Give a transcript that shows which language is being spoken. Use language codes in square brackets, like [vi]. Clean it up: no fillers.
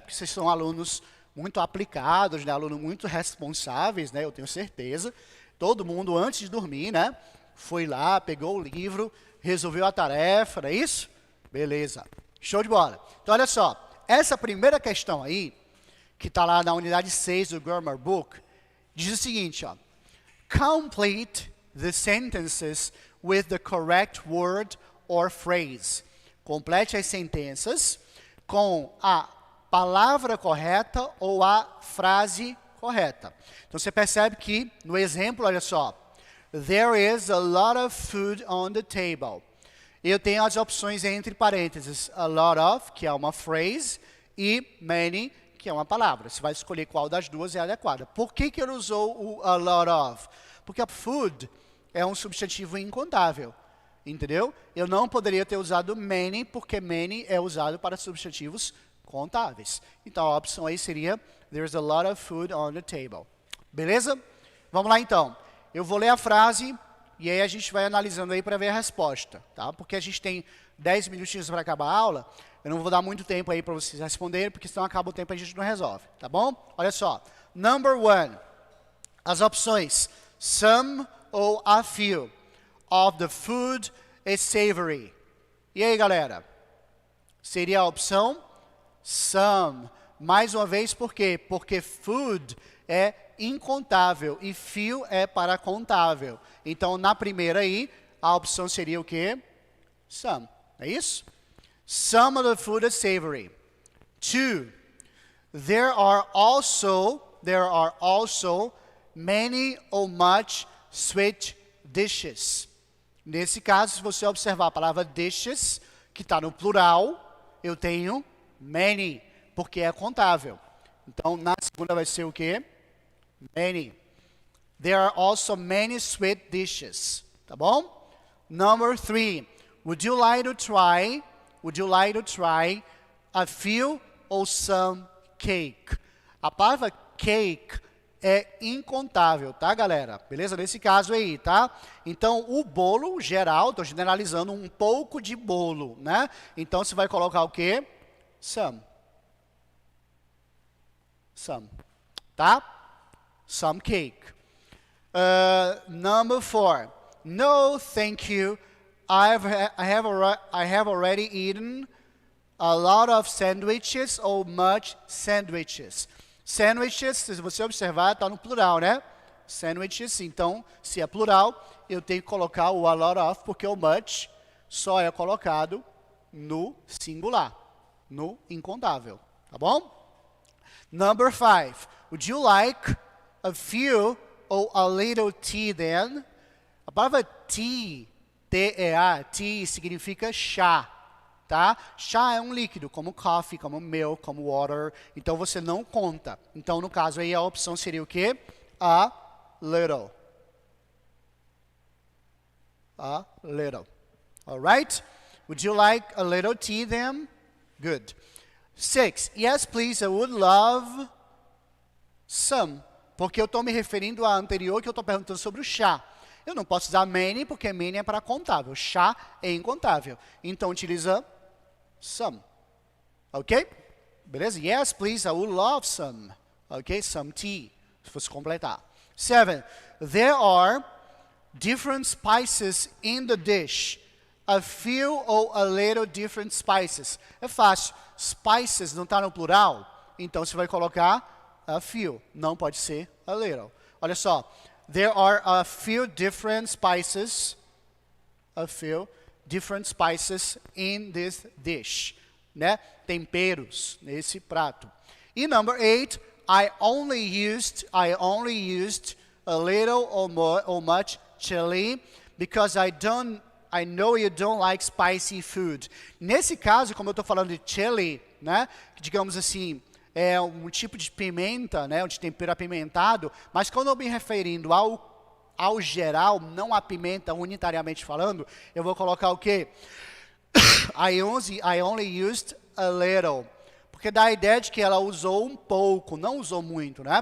[pt] Porque vocês são alunos muito aplicados, né? Alunos muito responsáveis, né? Eu tenho certeza. Todo mundo, antes de dormir, né? Foi lá, pegou o livro, resolveu a tarefa, não é isso? Beleza. Show de bola. Então, olha só. Essa primeira questão aí, que está lá na unidade 6 do Grammar Book, diz o seguinte, ó. [en] Complete the sentences with the correct word or phrase. [pt] Complete as sentenças com a palavra correta ou a frase correta. Então, você percebe que, no exemplo, olha só. [en] There is a lot of food on the table. [pt] Eu tenho as opções entre parênteses. A lot of, que é uma phrase, e many, que é uma palavra. Você vai escolher qual das duas é adequada. Por que ele usou o a lot of? Porque a food é um substantivo incontável. Entendeu? Eu não poderia ter usado many, porque many é usado para substantivos contáveis. Então, a opção aí seria, [en] there's a lot of food on the table. [pt] Beleza? Vamos lá, então. Eu vou ler a frase e aí a gente vai analisando aí para ver a resposta, tá? Porque a gente tem 10 minutinhos para acabar a aula, eu não vou dar muito tempo aí para vocês responderem, porque senão acaba o tempo e a gente não resolve, tá bom? Olha só. Number 1. [en] As opções, some ou a few of the food is savory. [pt] E aí, galera? Seria a opção some. Mais uma vez, por quê? Porque food é incontável e few é para contável. Então, na primeira aí, a opção seria o quê? Some. É isso? [en] Some of the food is savory. 2. There are also many or much sweet dishes. [pt] Nesse caso, se você observar a palavra dishes, que está no plural, eu tenho many, porque é contável. Então, na segunda vai ser o quê? [en] Many. There are also many sweet dishes. [pt] Tá bom? [en] Number 3. Would you like to try a few or some cake? [pt] A palavra cake é incontável, tá, galera? Beleza? Nesse caso aí, tá? Então, o bolo geral, estou generalizando um pouco de bolo, né? Então, você vai colocar o quê? [en] Some. Some. [pt] Tá? [en] Some cake. Number 4. No, thank you. I have already eaten a lot of sandwiches or much sandwiches. [pt] Sandwiches, se você observar, está no plural, né? Sandwiches, então, se é plural, eu tenho que colocar o a lot of, porque o much só é colocado no singular, no incontável, tá bom? [en] Number 5. Would you like a few or a little tea then? [pt] A palavra tea, T-E-A, tea significa chá, tá? Chá é um líquido, como coffee, como milk, como water. Então, você não conta. Então, no caso aí, a opção seria o quê? [en] A little. A little. Alright? Would you like a little tea then? Good. 6. Yes, please, I would love some. [pt] Porque eu estou me referindo à anterior, que eu estou perguntando sobre o chá. Eu não posso usar many, porque many é para contável. Chá é incontável. Então, utiliza some. Ok? Beleza? [en] Yes, please, I would love some. [pt] Ok? [en] Some tea. [pt] Se fosse completar. 7. [en] There are different spices in the dish. A few or a little different spices. [pt] É fácil. Spices não está no plural. Então, você vai colocar a few. Não pode ser a little. Olha só. [en] There are a few different spices. A few different spices in this dish. [pt] Né? Temperos nesse prato. E number 8. [en] I only used a little or much chili because I know you don't like spicy food. [pt] Nesse caso, como eu estou falando de chili, né? Digamos assim, é um tipo de pimenta, né? De tempero apimentado. Mas quando eu me referindo ao geral, não a pimenta unitariamente falando, eu vou colocar o quê? [en] I only used a little. [pt] Porque dá a ideia de que ela usou um pouco, não usou muito, né?